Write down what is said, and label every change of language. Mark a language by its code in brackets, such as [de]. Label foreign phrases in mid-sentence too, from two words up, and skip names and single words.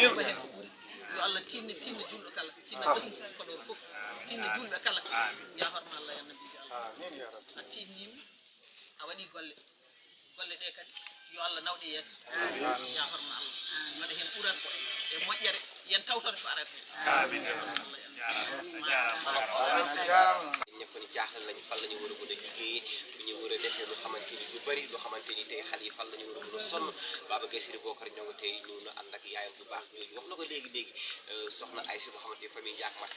[ff] suba hen ko ɓuuri yo Allah tinna julɗo kala tinna ɓesgu Podor fof tinna julɓe kala ya horma Allah ya nabijo Allah [ar] آمين يا رب [ff] a tinnima a waɗi golle ɗe kadi yo Allah nawɗe yeeso ya horma Allah waɗa hen ɓuran e moƴƴere yen tawtone ko arata amin [wo] ñëpp ni jaaxal nañu fan la ñu war a mën a liggéeyee fu ñu war a defee lu xamante ni lu bëri loo xamante ni tey xale yi fan la ñu war a mën a sonn Baba Gaye Siri Bokar ñoo ngi tey ñëw na ànd ak yaayam bu baax jooju wax na ko léegi soxna ay si boo xamante ni famille Ndiak Maxtaar